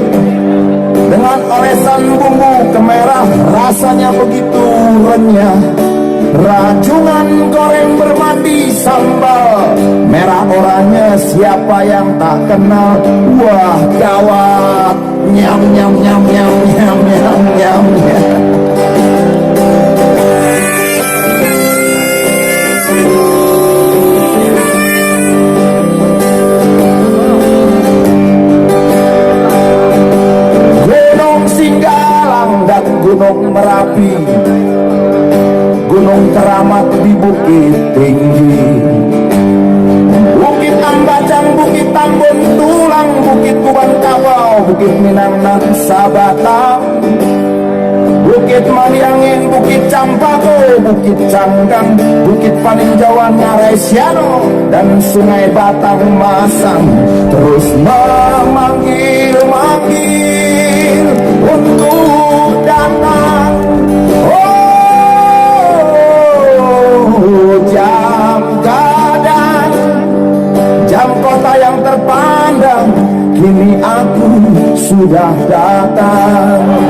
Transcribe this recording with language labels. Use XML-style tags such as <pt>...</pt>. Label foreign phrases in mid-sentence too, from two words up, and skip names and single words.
<id>Dengan olesan bumbu kemerah rasanya begitu renyah. Rajungan goreng bermandi sambal merah oranye, siapa yang tak kenal? Wah gawat, nyam nyam nyam nyam nyam nyam nyam nyam. Gunung Singgalang dan Gunung Merapi, Gunung Keramat di Bukit Tinggi, Bukit Ambacang, Bukit Tambun Tulang, Bukit Kuban Kabau, Bukit Minang Sabatang, Bukit Maliangin, Bukit Campako, Bukit Canggang, Bukit Paninjauan Ngaresiano, dan Sungai Batang Masang terus memanggil-manggil untuk datang. Jam gadang, jam kota yang terpandang, kini aku sudah datang.</id>